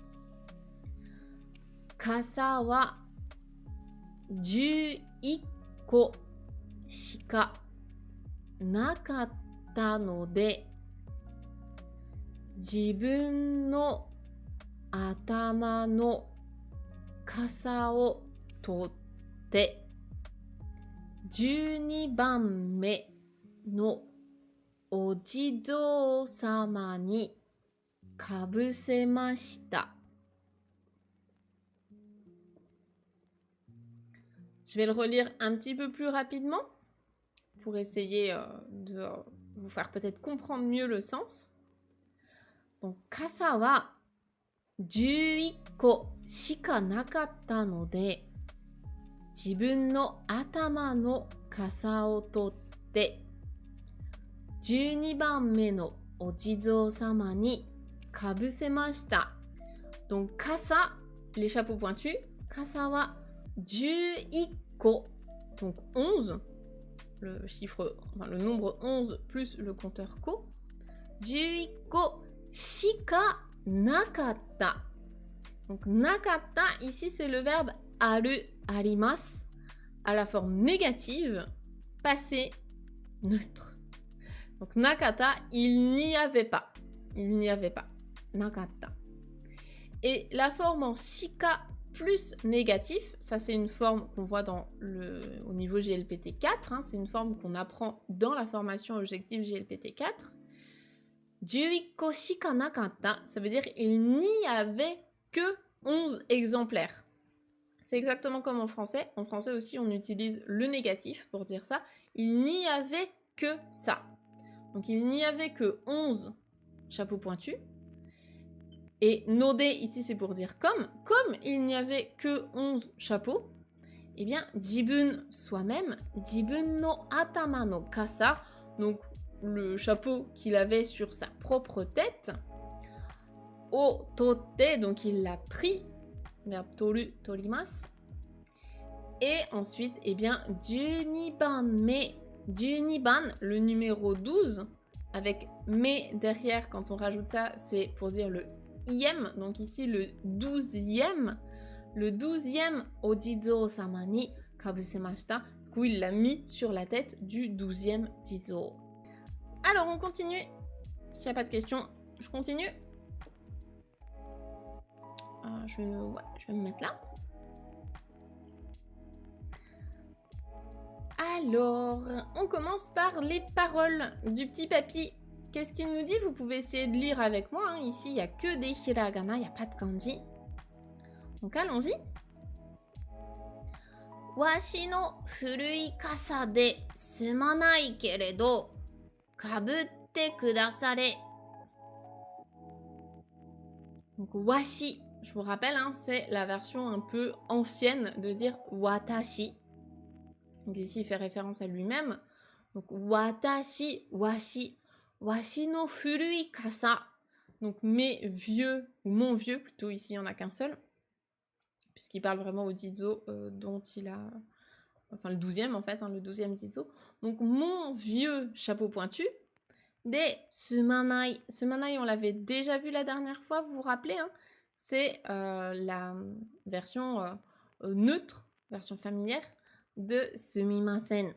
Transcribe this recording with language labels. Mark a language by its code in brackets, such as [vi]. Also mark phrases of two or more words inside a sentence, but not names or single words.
[ja] 傘は 11 個しかなかったので、自分の頭の傘を取って 12番目のお地蔵様にかぶせました。 [fr] Je vais le relire un petit peu plus rapidement pour essayer de vous faire peut-être comprendre mieux le sens. Donc, [ja] 傘は11個しかなかったので、自分の頭の傘を取って 12番目のお地蔵様にかぶせました。Donc, 傘、 [fr] les chapeaux pointus, [ja] 傘は11 個, [fr] donc 11, le chiffre, enfin le nombre 11 plus le compteur ko, [ja] 11 個しかなかった. [fr] Donc, なかった, ici c'est le verbe aru, arimasu, à la forme négative, passé, neutre. Donc, nakata, il n'y avait pas. Il n'y avait pas. Nakata. Et la forme en [ja] shika plus [fr] négatif, ça c'est une forme qu'on voit au niveau GLPT 4, c'est une forme qu'on apprend dans la formation objective GLPT 4. [ja] 11個しかなかった, [fr] ça veut dire il n'y avait que 11 exemplaires. C'est exactement comme en français. En français aussi, on utilise le négatif pour dire ça. Il n'y avait que ça. Donc, il n'y avait que 11 chapeaux pointus. Et node, ici, c'est pour dire comme. Comme il n'y avait que 11 chapeaux, eh bien, jibun, soi-même, [ja] 自分の頭の傘, [fr] donc le chapeau qu'il avait sur sa propre tête, [ja] を取って, [fr] donc il l'a pris, verbe toru, torimasu. Et ensuite, eh bien, 12ban me, 12ban, le numéro 12, avec me derrière, quand on rajoute ça, c'est pour dire le ième, donc ici le 12e, [ja] お地蔵様にかぶせました, [fr] du coup il l'a mis sur la tête du 12e jizo. Alors on continue, s'il n'y a pas de questions, je continue. Je vais me mettre là. Alors, on commence par les paroles du petit papy. Qu'est-ce qu'il nous dit? Vous pouvez essayer de lire avec moi. Ici, il n'y a que des hiragana, il n'y a pas de kanji. Donc, allons-y. [ja] わしの古い笠ですまないけれど、かぶってくだされ. [fr] Donc, washi, je vous rappelle, c'est la version un peu ancienne de dire watashi. Donc ici, il fait référence à lui-même. Donc, [ja] わたし、わし、わしの古い笠. [fr] Donc, mes vieux, ou mon vieux, plutôt ici, il n'y en a qu'un seul. Puisqu'il parle vraiment au jizo dont il a... Enfin, le 12e, en fait, le 12e jizo. Donc, mon vieux chapeau pointu, [ja] ですまない. [fr] Sumanai, on l'avait déjà vu la dernière fois, vous vous rappelez, c'est la version neutre, version familière, de sumimasen.